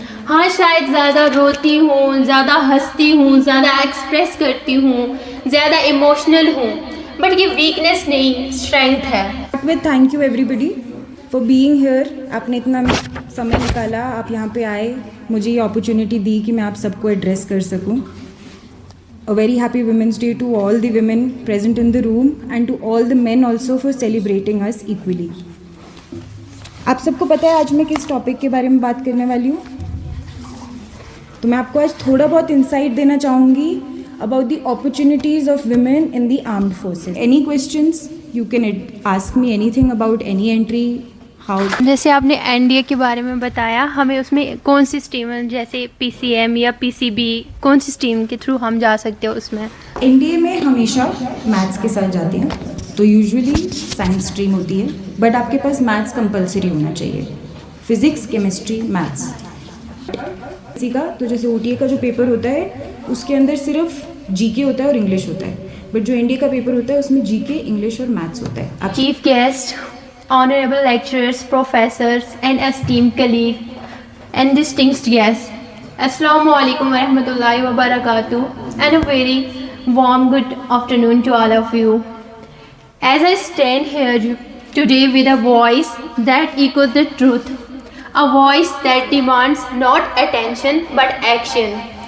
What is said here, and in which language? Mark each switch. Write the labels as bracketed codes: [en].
[hi] हाँ शायद ज़्यादा रोती हूँ, ज़्यादा हंसती हूँ, ज़्यादा एक्सप्रेस करती हूँ, ज़्यादा इमोशनल हूँ, बट ये वीकनेस नहीं स्ट्रेंथ है। [en] With thank you everybody for being here. [hi] आपने इतना समय निकाला, आप यहाँ पे आए, मुझे ये अपॉर्चुनिटी दी कि मैं आप सबको एड्रेस कर सकूँ। [en] A very happy Women's Day to all the women present in the room and to all the men also for celebrating us equally. [hi] आप सबको पता है आज मैं किस टॉपिक के बारे में बात करने वाली हूँ, तो मैं आपको आज थोड़ा बहुत इंसाइट देना चाहूँगी [en] about the opportunities of women in the armed forces. Any questions? You can ask me anything about any entry. [hi] जैसे आपने एनडीए के बारे में बताया, हमें उसमें कौन सी स्ट्रीम जैसे पीसीएम या पीसीबी, कौन सी स्ट्रीम के थ्रू हम जा सकते हो उसमें? एनडीए में हमेशा मैथ्स के साथ जाते हैं, तो यूजुअली साइंस स्ट्रीम होती है, बट आपके पास मैथ्स कंपलसरी होना चाहिए, फिजिक्स केमिस्ट्री मैथ्स। इसी का तो जैसे ओटीए का जो पेपर होता है उसके अंदर सिर्फ जीके होता है और इंग्लिश होता है, बट जो एनडीए का पेपर होता है उसमें जीके इंग्लिश और मैथ्स होता है। [en] chief guest, honorable lecturers, professors and esteemed colleagues and distinguished guests, [ar] Assalamu alaikum wa rahmatullahi wa barakatuh, [en] and a very warm good afternoon to all of you. As I stand here today with a voice that echoes the truth, a voice that demands not attention but action.